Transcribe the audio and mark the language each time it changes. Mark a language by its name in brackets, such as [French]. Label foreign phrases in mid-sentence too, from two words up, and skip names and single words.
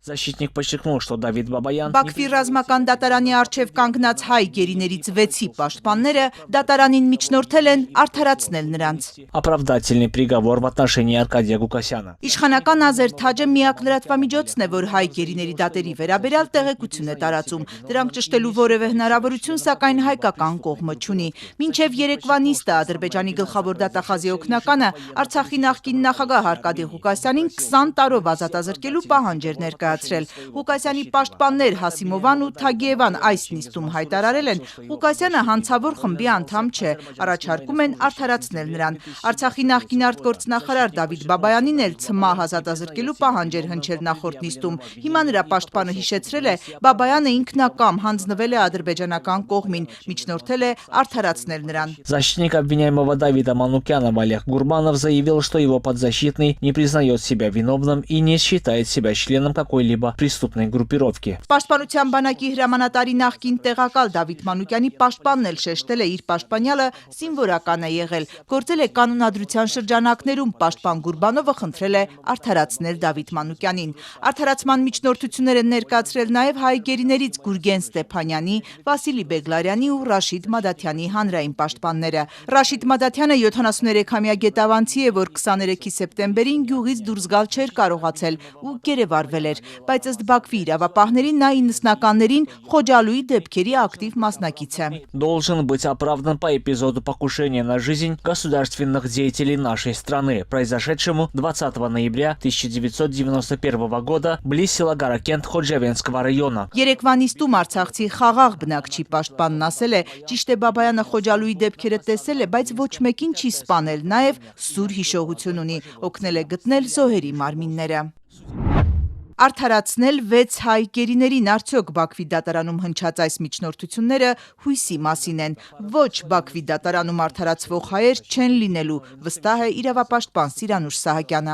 [Russian] Защитник подчеркнул, что Давид Бабаян [Armenian] Բաքվի ռազմական դատարանի առջև կանգնած հայ գերիներից 6-ի պաշտպանները դատարանին միջնորդել են արդարացնել նրանց։ [Russian] оправдательный приговор в отношении Аркадия Гукасяна. [Armenian] Իշխանական Ազեր Թաջը միակ լրատվամիջոցն է, որ հայ գերիների դատերի վերաբերյալ տեղեկություն է տարածում։ Դրանք ճշտելու որևէ հնարավորություն, սակայն հայկական կողմը չունի։ Մինչև երեկվա նիստը Ադրբեջանի գլխավոր դատախազի օգնականը Արցախի նախկին նախագահ Արկադի Ղուկասյանին 20 տարով ազատազրկելու պահանջ էր ներկայացրել։ Ղուկասյանի պաշտպաններ Հասիմովան ու Թագիևան այս նիստում հայտարարել են, Ղուկասյանը հանցավոր խմբի անդամ չէ, առաջարկում են արդարացնել նրան։ Արցախի նախկին արտգործնախարար Դավիթ Բաբայանին էլ ցմահ ազատազրկելու պահանջ էր հնչել նախորդ նիստում։ Հիմա նրա պաշտպանը հիշեցրել է, Բաբայանը ինքնակամ հանձնվել է ադրբեջանական կողմին, միջնորդել է արդարացնել նրան։ [Russian] Защитник обвиняемого Давида Манукянова Олег Гурбанов заявил, что его подзащитный не признает себя виновным и не считает себя членом какой-либо преступной группировки. [Armenian] Պաշտպանության բանակի հրամանատարի նախկին տեղակալ Դավիթ Մանուկյանի պաշտպանն էլ շեշտել է իր պաշտպանյալը զինվորական է եղել։ Գործել է կանոնադրության շրջանակներում, պաշտպան Գուրբանովը խնդրել է արդարացնել Դավիթ Մանուկյանին։ Արդարացման միջնորդություններ են ներկայացրել նաև հայ գերիներից Գուրգեն Ստեփանյանի, Վասիլի Բեգլարյանի ու Ռաշիդ Մադաթյանի հանրային պաշտպանները։ Ռաշիդ Մադաթյանը 73-ամյա գետավանցի է, որ 23 սեպտեմբերին գյուղից դուրս գալ չէր կարողացել ու գերեվարվել էր, բայց ըստ Բաքվի իրավապահների նա 90-ականներին Խոջալույի դեպքերի ակտիվ մասնակից է։ [Russian] Должен быть оправдан по эпизоду покушения на жизнь государственных деятелей нашей страны, произошедшему 20 ноября 1991 года близ села Гаракент Խոջավենского района. [Armenian] Երեկվա նիստում արցախցի խաղաղ բնակչի պաշտպանն ասել է, ճիշտ է Բաբայանը Խոջալույի դեպքերը տեսել է, բայց ոչ մեկին չի սպանել, նաև սուր հիշողություն ունի, օգնել է գտնել զոհերի մարմինները։ Արդարացնել 6 հայ գերիներին արդյոք Բաքվի դատարանում հնչած այս միջնորդությունները հույսի մասին են։ Ոչ Բաքվի դատարանում արդարացվող հայեր չեն լինելու, վստահ է իրավապաշտպան Սիրանուշ Սահակյանը։